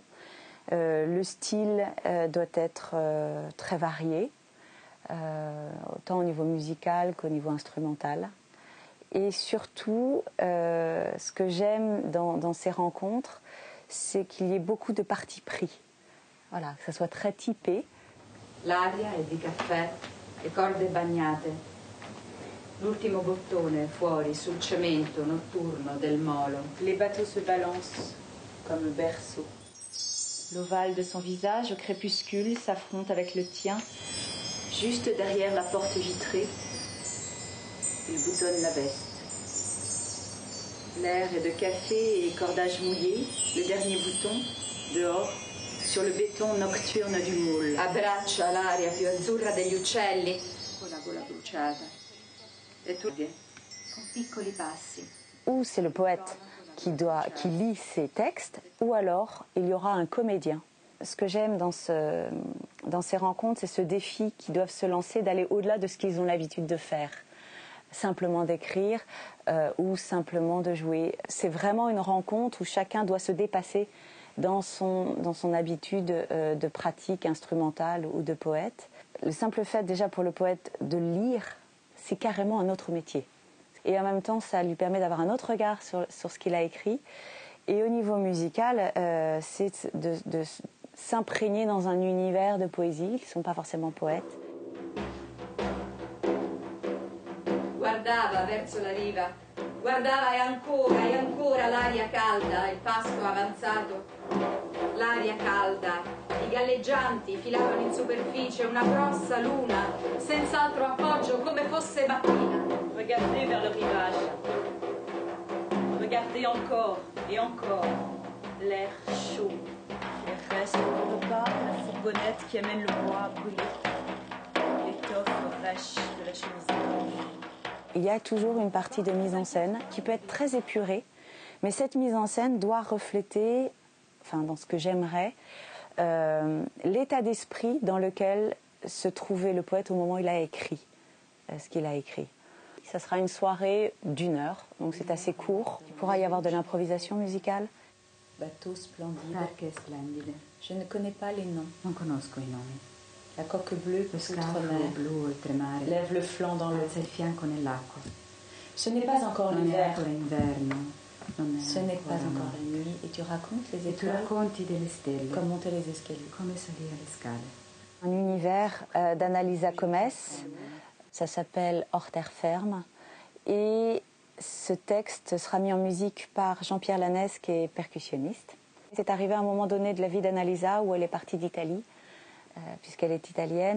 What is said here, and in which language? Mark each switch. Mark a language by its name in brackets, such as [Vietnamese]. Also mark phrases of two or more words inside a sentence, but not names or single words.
[French] Le style doit être très varié, autant au niveau musical qu'au niveau instrumental. Et surtout, ce que j'aime dans ces rencontres, c'est qu'il y ait beaucoup de partis pris. Voilà, que ça soit très typé. [Italian] L'aria è di caffè e corde bagnate. L'ultimo bottone fuori sul cemento notturno del molo. [French] Les bateaux se balancent comme le berceau. L'ovale de son visage au crépuscule s'affronte avec le tien, juste derrière la porte vitrée. Il boutonne la veste. L'air est de café et cordage mouillé, le dernier bouton, dehors, sur le béton nocturne du moule. [Italian] Abbraccia l'aria più azzurra degli uccelli con la gola bruciata. E tu con piccoli passi. [French] Ou c'est le poète qui lit ses textes, ou alors il y aura un comédien. Ce que j'aime dans ces rencontres, c'est ce défi qu'ils doivent se lancer, d'aller au-delà de ce qu'ils ont l'habitude de faire. Simplement d'écrire ou simplement de jouer. C'est vraiment une rencontre où chacun doit se dépasser dans son habitude de pratique instrumentale ou de poète. Le simple fait déjà pour le poète de lire, c'est carrément un autre métier. Et en même temps, ça lui permet d'avoir un autre regard sur ce qu'il a écrit. Et au niveau musical, c'est de s'imprégner dans un univers de poésie, qui ne sont pas forcément poètes. [Italian] Guardava verso la riva, guardava e ancora l'aria calda, il pasto avanzato, l'aria calda, i galleggianti filavano in superficie una grossa luna, senza altro appoggio, come fosse mattina. [French] Regardez vers le rivage. Regardez encore et encore. L'air chaud. Les restes du repas, la fourgonnette qui amène le bois brûlé. L'étoffe fraîche de la chemise blanche. il y a toujours une partie de mise en scène qui peut être très épurée, mais cette mise en scène doit refléter, enfin dans ce que j'aimerais, l'état d'esprit dans lequel se trouvait le poète au moment où il a écrit ce qu'il a écrit. Ça sera une soirée d'1 heure, donc c'est assez court. Il pourra y avoir de l'improvisation musicale. Bateau splendide. [Italian] Barche splendide. [French] Je ne connais pas les noms. [Italian] Non conosco i nomi. [French] La coque bleue, [Italian] Le scafo blu oltremare, [French] lève le flanc dans l'eau. [Italian] alza il fianco nell'acqua. [French] Ce n'est pas encore [Italian] Non è [French] l'hiver. [Italian] ancora inverno. [French] Ce n'est pas encore la nuit. Et tu racontes les [Italian] E tu [French] étoiles [Italian] racconti delle stelle. [French] comme monter les escaliers. [Italian] Come salire le scale. [French] Un univers d'Annalisa Comes. Ça s'appelle Hors terre ferme. Et ce texte sera mis en musique par Jean-Pierre Lanès, qui est percussionniste. C'est arrivé à un moment donné de la vie d'Annalisa où elle est partie d'Italie, puisqu'elle est italienne.